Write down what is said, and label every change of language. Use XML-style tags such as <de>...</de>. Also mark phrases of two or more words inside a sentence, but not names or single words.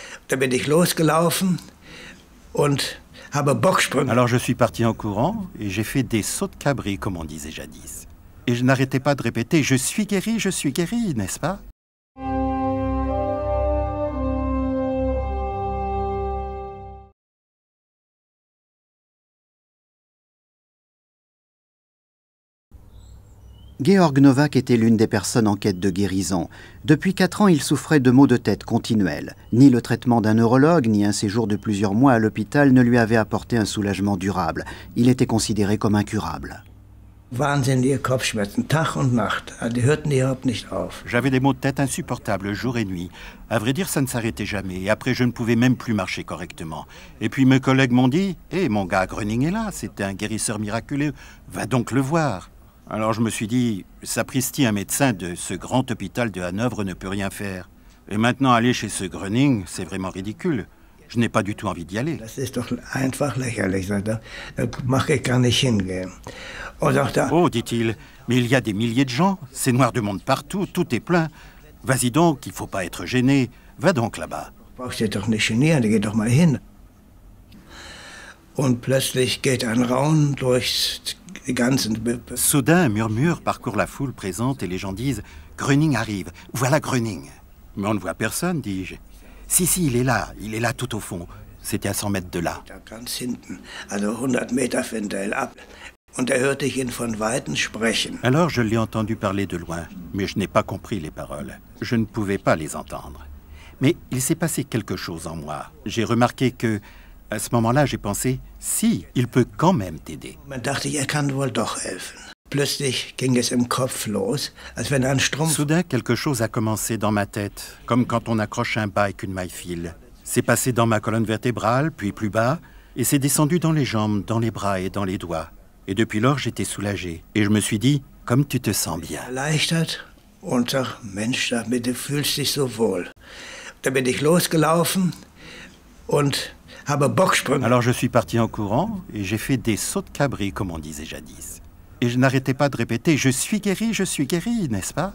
<de>Da bin ich losgelaufen und habe Bocksprünge.</de> <fr>Alors je suis parti en courant et j'ai fait des sauts de cabri, comme on disait jadis. Et je n'arrêtais pas de répéter « Je suis guéri, n'est-ce pas ?» Georg Nowak était l'une des personnes en quête de guérison. Depuis 4 ans, il souffrait de maux de tête continuels. Ni le traitement d'un neurologue, ni un séjour de plusieurs mois à l'hôpital ne lui avaient apporté un soulagement durable. Il était considéré comme incurable.</fr> <de>Wahnsinnige Kopfschmerzen, Tag und Nacht. Die hörten überhaupt nicht auf.</de> <fr>J'avais des maux de tête insupportables jour et nuit. À vrai dire, ça ne s'arrêtait jamais. Et après, je ne pouvais même plus marcher correctement. Et puis mes collègues m'ont dit « Hé, mon gars, Gröning est là, c'est un guérisseur miraculeux. Va donc le voir. » Alors je me suis dit, sapristi, un médecin de ce grand hôpital de Hanovre ne peut rien faire. Et maintenant, aller chez ce Gröning, c'est vraiment ridicule. Je n'ai pas du tout envie d'y aller.</fr> <de>Das ist doch einfach lächerlich. Da mag ich gar nicht hingehen.</de> <fr>Oh, dit-il, mais il y a des milliers de gens. C'est noir de monde partout, tout est plein. Vas-y donc, il ne faut pas être gêné. Va donc là-bas.</fr> <de>Brauchst dich doch nicht genieren, geh doch mal hin. Und plötzlich geht ein Raunen durch die ganzen...</de> <fr>Soudain, un murmure parcourt la foule présente et les gens disent « Gröning arrive, voilà Gröning ». Mais on ne voit personne, dis-je. Si, il est là tout au fond. C'était à 100 mètres de là.</fr> <de>Ganz hinten, also 100 Meter von der ab. Und hörte ich ihn von Weitem sprechen.</de> <fr>Alors je l'ai entendu parler de loin, mais je n'ai pas compris les paroles. Je ne pouvais pas les entendre. Mais il s'est passé quelque chose en moi. J'ai remarqué que, à ce moment-là, j'ai pensé, si, il peut quand même t'aider.</fr> <de>Man dachte, kann wohl doch helfen. Plötzlich ging es im Kopf los, als wenn ein Strumpf...</de> <fr>Soudain, quelque chose a commencé dans ma tête, comme quand on accroche un bas avec une maille-file. C'est passé dans ma colonne vertébrale, puis plus bas, et c'est descendu dans les jambes, dans les bras et dans les doigts. Et depuis lors, j'étais soulagé. Et je me suis dit, comme tu te sens bien.</fr> <de>Erleichtert und sag, Mensch, du fühlst dich so wohl. Da bin ich losgelaufen und habe Bocksprünge.</de> <fr>Alors je suis parti en courant et j'ai fait des sauts de cabri, comme on disait jadis. Et je n'arrêtais pas de répéter « Je suis guéri, n'est-ce pas ?»</fr>